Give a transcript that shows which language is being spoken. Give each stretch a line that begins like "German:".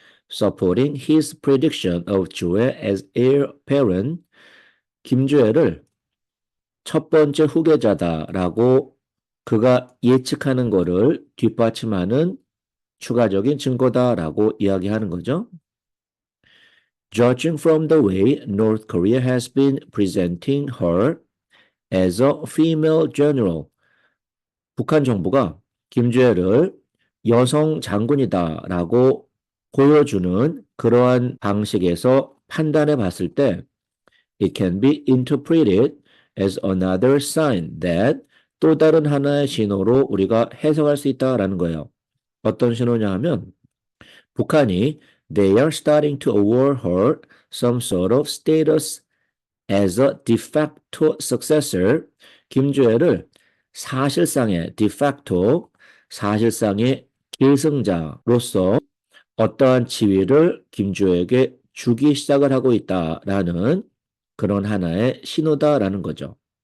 English: supporting his prediction of 주애 as heir apparent,
Korean: 김주애를 첫 번째 후계자다라고 그가 예측하는 거를 뒷받침하는 추가적인 증거다라고 이야기하는 거죠.
English: Judging from the way North Korea has been presenting her as a female general,
Korean: 북한 정부가 김주애를 여성 장군이다라고 보여주는 그러한 방식에서 판단해 봤을 때
English: it can be interpreted as another sign that
Korean: 또 다른 하나의 신호로 우리가 해석할 수 있다라는 거예요. 어떤 신호냐 하면 북한이
English: they are starting to award her some sort of status as a de facto successor,
Korean: 김주애를 사실상의 de facto, 사실상의 계승자로서 어떠한 지위를 김주애에게 주기 시작을 하고 있다라는 그런 하나의 신호다라는 거죠.